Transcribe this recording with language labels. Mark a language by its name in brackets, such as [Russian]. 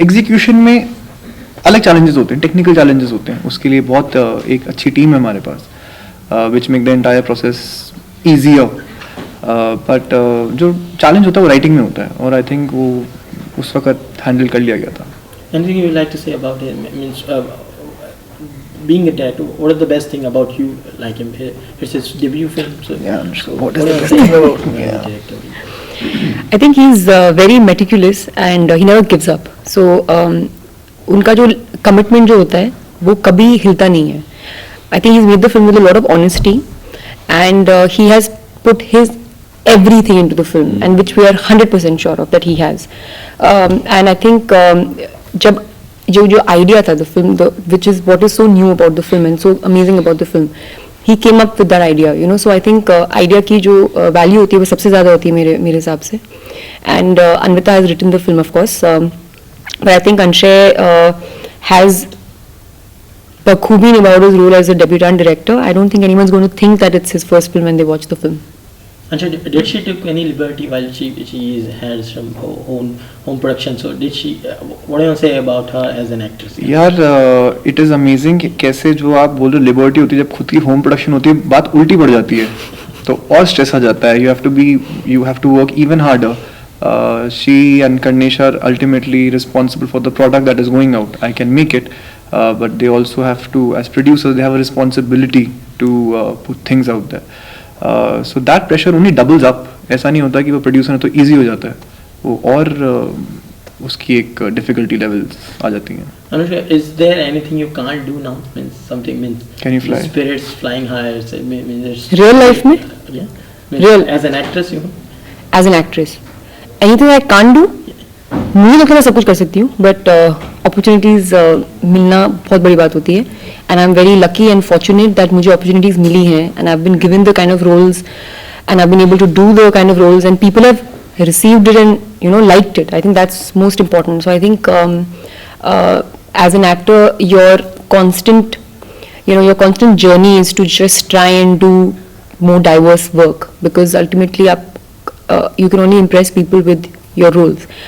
[Hindi] Execution में अलग challenges होते हैं, टेक्निकल चैलेंजेस होते हैं, उसके लिए बहुत एक अच्छी टीम है हमारे पास [English] Which make the entire process easier. [Hindi] But जो चैलेंज होता है वो राइटिंग में होता है, और [English] I think [Hindi] वो उस वक्त हैंडल कर लिया गया था. [English] Anything you would like to say about him? Means being a director, what is the best thing about you like him? It's his debut film. So what is the best thing about him? Director? I think he's very meticulous and he never gives up. [Hindi] So उनका जो commitment जो होता है वो कभी हिलता नहीं है. [English] I think he's made the film with a lot of honesty, and he has put his everything into the film, and which we are 100% sure of that he has. And I think [Hindi] जब जो idea था [English] the film, which is what is so new about the film and so amazing about the film, he came up with that idea, you know. So I think idea [Hindi] की जो value होती है वो सबसे ज़्यादा होती है मेरे हिसाब से. [English] And Anvita has written the film, of course, but I think Anshay has [Hindi] बखूबी निभाया [English] his role as a debutant director. I don't think anyone's going to think that it's his first film when they watch the film. Anshay, did she take any liberty while she had some home production? So did she? What do you say about her as an actress? [Hindi] यार [English] it is amazing [Hindi] कि कैसे जो आप बोल रहे हो liberty होती है, जब खुद की होम प्रोडक्शन होती है बात उल्टी पड़ जाती है, तो और स्ट्रेस आ जाता है. [English] you have to work even harder. She and Karnesh are ultimately responsible for the product that is going out. I can make it, but they also have to, as producers, they have a responsibility to put things out there. So that pressure only doubles up. [Hindi] ऐसा नहीं होता कि वो producer है तो easy हो जाता है, वो और उसकी एक difficulty levels आ जाती हैं. [English] Anushka, is there anything you can't do now? Means something means. Can you fly? Spirits flying higher. Means [Hindi] Real life में? [English] Yeah. Means Real. As an actress, you know. As an actress, anything I can't do, [Hindi] मुझे लगता है मैं सब कुछ कर सकती हूँ, but opportunities मिलना बहुत बड़ी बात होती है. [English] And I'm very lucky and fortunate that [Hindi] मुझे opportunities मिली हैं, [English] and I've been given the kind of roles, and I've been able to do the kind of roles, and people have received it and liked it. I think that's most important. So I think as an actor, your constant journey is to just try and do more diverse work, because ultimately you can only impress people with your roles.